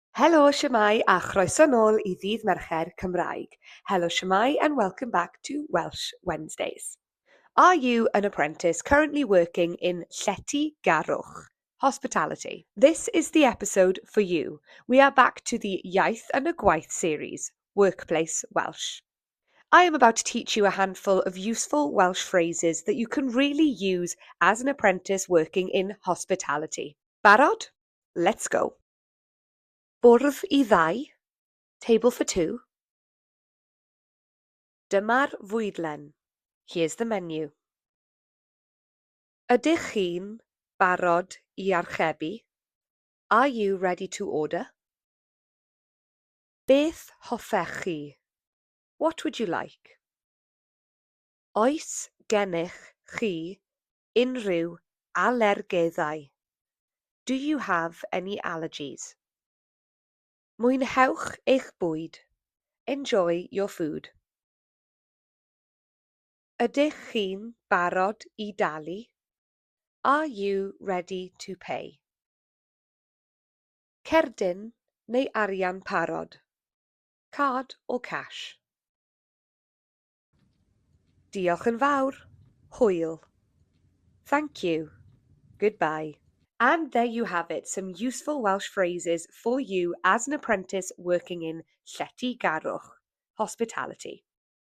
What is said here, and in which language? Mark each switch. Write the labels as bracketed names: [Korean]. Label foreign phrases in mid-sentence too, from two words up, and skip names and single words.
[Welsh] Helo, shwmae, a chroeso nôl I Ddydd Mercher Cymraeg. [English] Hello, shwmae, and welcome back to Welsh Wednesdays. Are you an apprentice currently working in [Welsh] llety garwch, [English] hospitality? This is the episode for you. We are back to the Iaith and a Gwaith series, Workplace Welsh. I am about to teach you a handful of useful Welsh phrases that you can really use as an apprentice working in hospitality. Barod? Let's go. [Welsh] Bwrdd I ddau, [English] table for two. [Welsh] Dyma'r fwydlen. [English] Here's the menu. [Welsh] Ydych chi'n barod I archebu? [English] Are you ready to order? [Welsh] Beth hoffech chi? [English] What would you like? [Welsh] Oes gennych chi unrhyw alergeddau? [English] Do you have any allergies? [Welsh] Mwynhewch eich bwyd. [English] Enjoy your food. [Welsh] Ydych chi'n barod I dalu? [English] Are you ready to pay? [Welsh] Cerdyn neu arian parod? [English] Card or cash? [Welsh] Diolch yn fawr. Hwyl. [English] Thank you. Goodbye. And there you have it, some useful Welsh phrases for you as an apprentice working in [Welsh] llety garwch, [English] hospitality.